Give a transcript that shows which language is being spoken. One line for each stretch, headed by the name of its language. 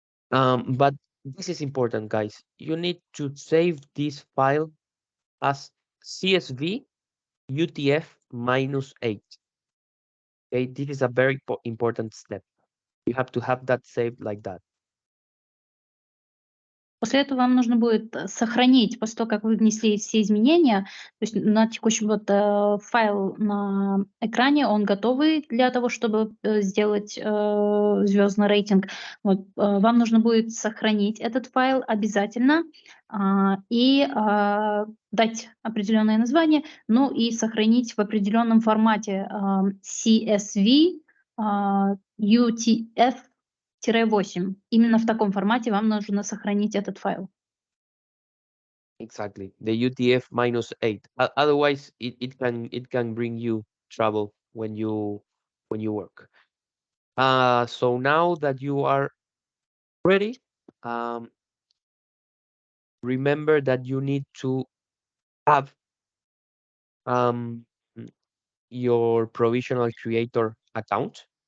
English: But this is important, guys. You need to save this file as CSV UTF -8. Okay, this is a very important step. You have to have that saved like that.
Russian: После этого вам нужно будет сохранить, после того, как вы внесли все изменения, то есть на текущем файл на экране, он готовый для того, чтобы сделать звездный рейтинг. Вот, вам нужно будет сохранить этот файл обязательно и дать определенное название, ну и сохранить в определенном формате CSV, UTF 8. Именно в таком формате вам нужно сохранить этот файл.
English: Exactly, the UTF -8. Otherwise, it can bring you trouble when you work. So now that you are ready, remember that you need to have your provisional creator account.